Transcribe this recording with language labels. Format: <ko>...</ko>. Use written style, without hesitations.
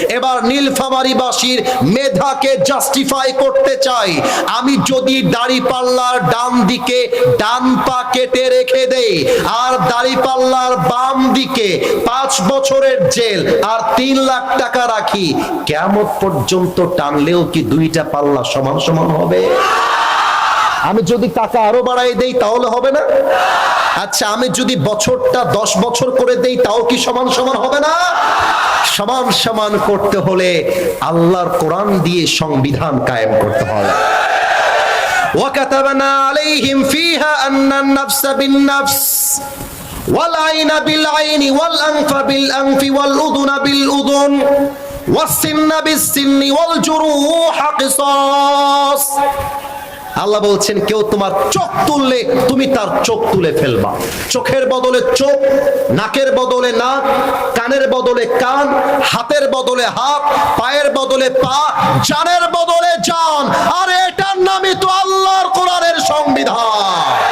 <bn>এবার নীলফামারীবাসীর মেধাকে জাস্টিফাই করতে চাই, আমি যদি দাড়িপাল্লার ডান দিকে ডান পা কেটে রেখে দেই আর দাড়িপাল্লার বাম দিকে 5 বছরের জেল আর 3 লাখ টাকা রাখি, কিয়ামত পর্যন্ত টানলেও কি দুইটা পাল্লা সমান সমান হবে? আমি যদি টাকা আরো বাড়াই দেই তাহলে হবে না? আচ্ছা, আমি যদি বছরটা 10 বছর করে দেই তাও কি সমান সমান হবে না? সমান সমান করতে হলে আল্লাহর কোরআন দিয়ে সংবিধান কায়েম করতে হবে।</bn> <ar>وكتبنا عليهم فيها أن النفس بالنفس والعين بالعين والأنف بالأنف والأذن بالأذن والسن بالسن والجروح قصاص।</ar> <bn>আল্লাহ বলছেন কেউ তোমার চোখ তুললে তুমি তার চোখ তুলে ফেলবা। চোখের বদলে চোখ, নাকের বদলে নাক, কানের বদলে কান, হাতের বদলে হাত, পায়ের বদলে পা, জানের বদলে জান। আর এটার নামই তো আল্লাহর কোরআনের সংবিধান।</bn>